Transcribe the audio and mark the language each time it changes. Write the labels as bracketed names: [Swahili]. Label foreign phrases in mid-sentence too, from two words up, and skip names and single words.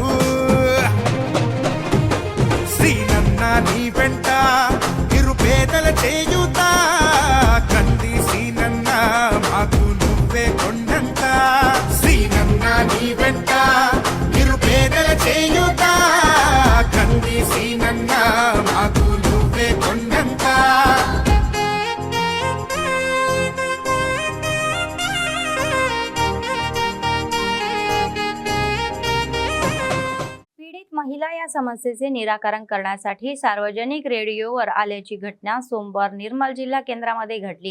[Telugu] శ్రీనన్న నీ వెంట నిరుపేదల చేయుత, కంది శ్రీనన్న మాకు నువ్వే కొండంత. శ్రీనన్న నీ వెంట నిరుపేదల చేయుత, కంది శ్రీనన్న మాకు నువ్వే కొండంత. [Marathi] पीडित महिला या समस्येचे निराकरण करण्यासाठी सार्वजनिक रेडिओवर आल्याची घटना सोमवार निर्मल जिल्हा केंद्रामध्ये घडली.